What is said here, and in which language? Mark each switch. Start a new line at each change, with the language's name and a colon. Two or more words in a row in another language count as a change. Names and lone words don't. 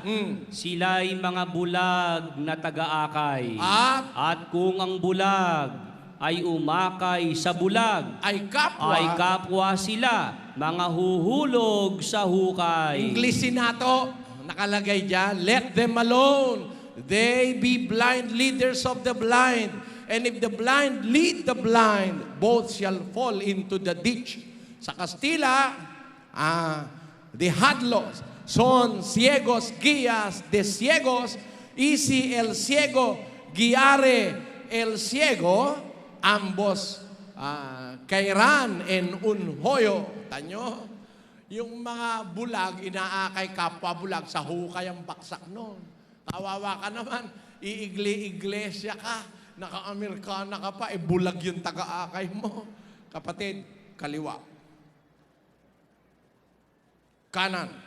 Filipino: Sila'y mga bulag na taga-akay. At kung ang bulag ay umakay sa bulag, ay kapwa sila, mga huhulog sa hukay. Inglesin nato, nakalagay dyan,
English: let them alone. They be blind leaders of the blind. And if the blind lead the blind, both shall fall into the ditch.
Filipino: Sa Kastila,
Spanish: the hadlos son ciegos guías de ciegos, y si el ciego guiare el ciego, ambos caerán en un hoyo.
Filipino: Tanyo, yung mga bulag, inaakay kapwa bulag, sa hukay ang baksak noon. Kawawa ka naman, iglesia ka, naka-Amerikana ka pa, bulag yung taga-akay mo. Kapatid, kaliwa. Kanan.